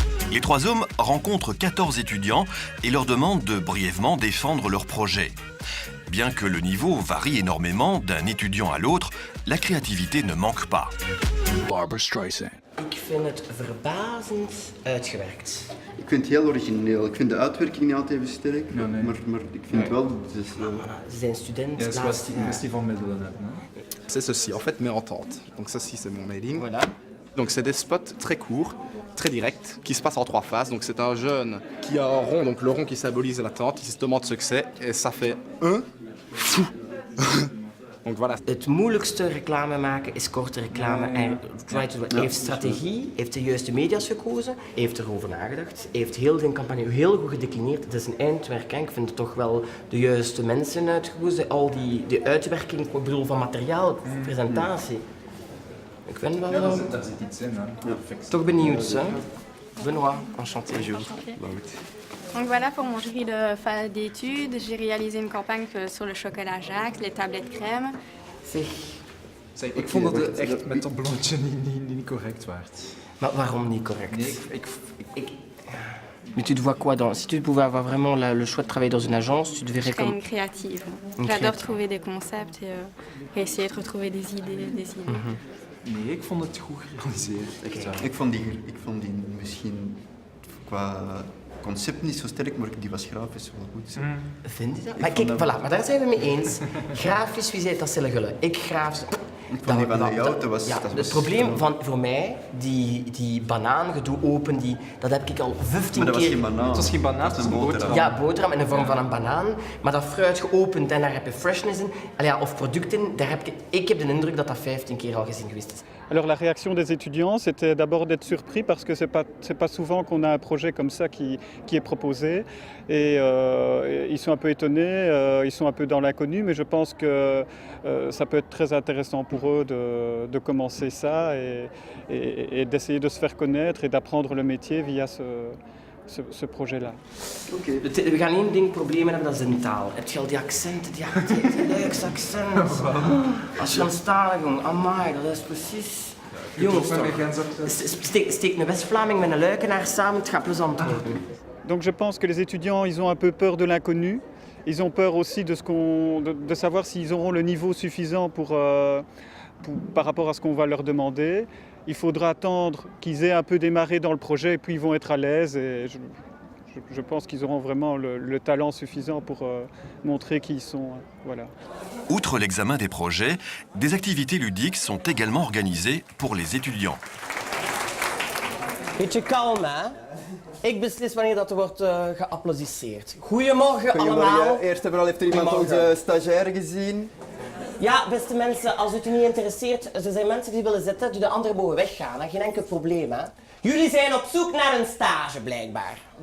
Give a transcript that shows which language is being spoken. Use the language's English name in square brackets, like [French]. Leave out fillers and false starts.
[French] Les trois hommes rencontrent 14 étudiants et leur demandent de brièvement défendre leur projet. Bien que le niveau varie énormément d'un étudiant à l'autre, la créativité ne manque pas. Barbra Streisand. [Dutch] Ik vind het verbazend uitgewerkt. Ik vind het heel origineel. Ik vind de uitwerking niet altijd even sterk, maar ik vind wel... Dus, Ze zijn student. Ja, het is een kwestie van middelen hebben. [French] C'est ceci, en fait, mes ententes. Donc ça, c'est mon mailing. Voilà. Donc c'est des spots très courts, très directs, qui se passent en 3 phases. Donc c'est un jeune qui a un rond, donc le rond qui symbolise l'attente, il se demande ce que c'est, et ça fait un fou. Donc voilà. [Dutch] Het moeilijkste reclame maken is korte reclame. Hij heeft strategie, heeft de juiste media's gekozen, heeft erover nagedacht, heeft heel de campagne heel goed gedeclineerd. Het is een eindwerk, ik vind het toch wel de juiste mensen uitgekozen. Al die uitwerking, ik bedoel van materiaal, presentatie. Ik ben wel... Daar zit iets in, hè. Toch benieuwd, hè? Benoît, [French] enchanté. Donc voilà pour mon jury de fin d'études. J'ai réalisé une campagne sur le chocolat Jacques, les tablettes crème. [Dutch] Zeg, ik vond dat het echt met dat blondje niet correct werd. Maar waarom niet correct? Nee, [French] Mais tu te vois quoi dans... Si tu pouvais avoir vraiment le choix de travailler dans une agence, tu te verrais Je serais comme... une créative. J'adore trouver des concepts et essayer de retrouver des idées. [Dutch] Nee, ik vond het goed gerealiseerd. Ik vond die misschien qua concept niet zo sterk, maar die was grafisch wel goed. Vind je dat? Maar kijk, voilà, maar daar zijn we mee eens. Grafisch, wie zei dat zullen? Ik grafisch... Van die van jou, dat was... Ja, het probleem voor mij, die banaangedoe open, dat heb ik al 15 keer... Maar dat was geen banaan. Het was geen banaan, het was een boterham. Ja, boterham in de vorm van een banaan. Maar dat fruit geopend en daar heb je freshness in, of product in, ik heb de indruk dat dat 15 keer al gezien geweest is. [French] Alors la réaction des étudiants, c'était d'abord d'être surpris parce que c'est pas souvent qu'on a un projet comme ça qui est proposé. Et ils sont un peu étonnés, ils sont un peu dans l'inconnu, mais je pense que ça peut être très intéressant pour eux de commencer ça et d'essayer de se faire connaître et d'apprendre le métier via ce projet-là. [English] Okay. [Dutch] We gaan één ding problemen hebben, dat is in taal. Heb je al die accenten, die leukste accent. Als je aan stalen ging, amai, dat is precies... Jongens toch, steek een West-Vlaming met een Luikenaar samen, het gaat plezant worden. [French] Donc je pense que les étudiants, ils ont un peu peur de l'inconnu. Ils ont peur aussi de savoir s'ils auront le niveau suffisant par rapport à ce qu'on va leur demander. Il faudra attendre qu'ils aient un peu démarré dans le projet et puis ils vont être à l'aise. Et je pense qu'ils auront vraiment le talent suffisant pour montrer qui ils sont. Voilà. Outre l'examen des projets, des activités ludiques sont également organisées pour les étudiants. [Dutch] Beetje kalm, hè? Ik beslis wanneer dat er wordt geapplaudisseerd. Goedemorgen allemaal. Eerst en vooral heeft er iemand onze stagiaire gezien. Ja, beste mensen, als het u niet interesseert, er zijn mensen die willen zitten, die de anderen mogen weggaan. Hè? Geen enkel probleem, hè? Jullie zijn op zoek naar een stage, blijkbaar.